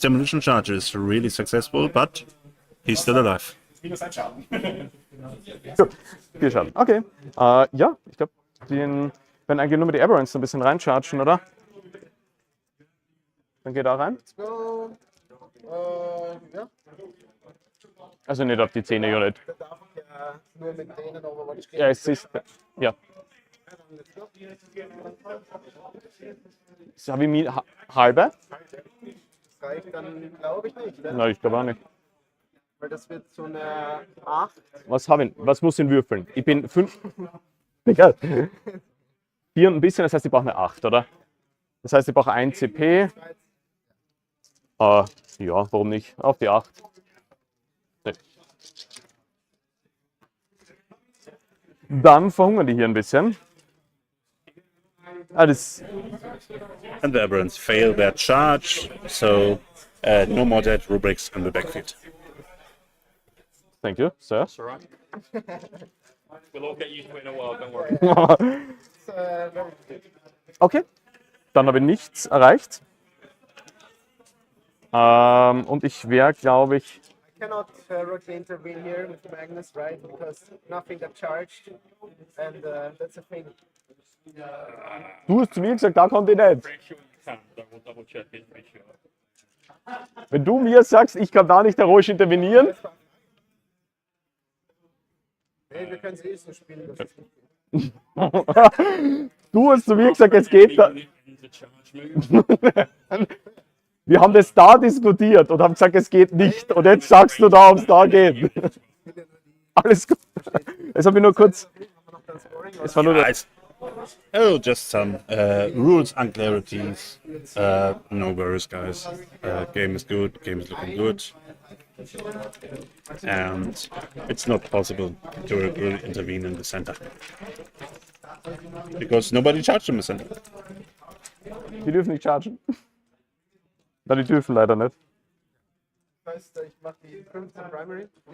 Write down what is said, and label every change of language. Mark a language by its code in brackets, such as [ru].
[en] Demolition charge is really successful, but he's still alive. [de] Gut, 4 Schaden, okay. Ja, ich glaube, den werden eigentlich nur mit die Aberrants ein bisschen reinchargen, oder? Dann geht er rein. [en] Let's go. Ja. [de] Also nicht auf die 10 Unit. Da darf ich ja nur mit denen Overwatch gehen. Ja, es ist. Ja. So habe ich mir halbe? Das reicht dann, glaube ich nicht. Ne? Nein, ich glaube auch nicht. Weil das wird so eine 8. Was habe ich? Was muss ich würfeln? Ich bin 5. Egal. 4 und ein bisschen, das heißt, ich brauche eine 8, oder? Das heißt, ich brauche 1 CP. Ja, warum nicht? Auf die 8. Nee. Dann verhungern die hier ein bisschen. Das. [en] And the Aberrants fail their charge, so no more dead rubrics on the backfield. Thank you, sir. That's all right. We'll all get used to it in a while, don't worry. [de] Okay, dann habe ich nichts erreicht. Und ich wäre, glaube ich. [en] I cannot directly intervene here with Magnus, right? Because nothing got charged. And that's a thing. [de] Du hast zu mir gesagt, da konnte ich nicht. [en] Pretty sure you can, but I will double check it, make sure. [de] Wenn du mir sagst, ich kann da nicht heroisch intervenieren. Hey, wir können es eh so spielen. Das ist Du hast zu mir gesagt, es geht da. [en] It's a charge move. [de] Wir haben das da diskutiert und haben gesagt, es geht nicht. Und jetzt sagst du da, ob es da geht. Alles gut. Das habe ich nur kurz. Es war nur [en] Guys. Oh, just some rules unclarities. No worries, guys. Game is good. Game is looking good. And it's not possible to really intervene in the center because nobody charged in the center. [de] Die dürfen nicht chargen. Na, die dürfen leider nicht. heißt, ich mache die 15 Primary.